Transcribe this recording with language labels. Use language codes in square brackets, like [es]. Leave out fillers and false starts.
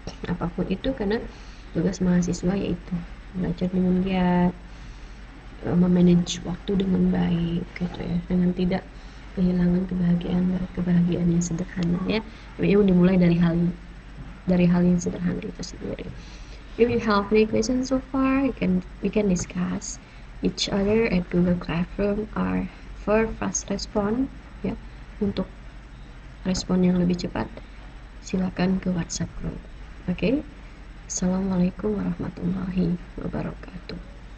[id] apapun itu, karena tugas mahasiswa yaitu belajar dengan giat, memanage waktu dengan baik gitu ya, dengan tidak kehilangan kebahagiaan yang sederhana ya. Yang dimulai dari hal yang sederhana itu sendiri. [en] If you have any questions so far, we can discuss each other at Google Classroom or for fast response ya. [id] Untuk respon yang lebih cepat, silakan ke WhatsApp group. Oke. Assalamualaikum warahmatullahi wabarakatuh.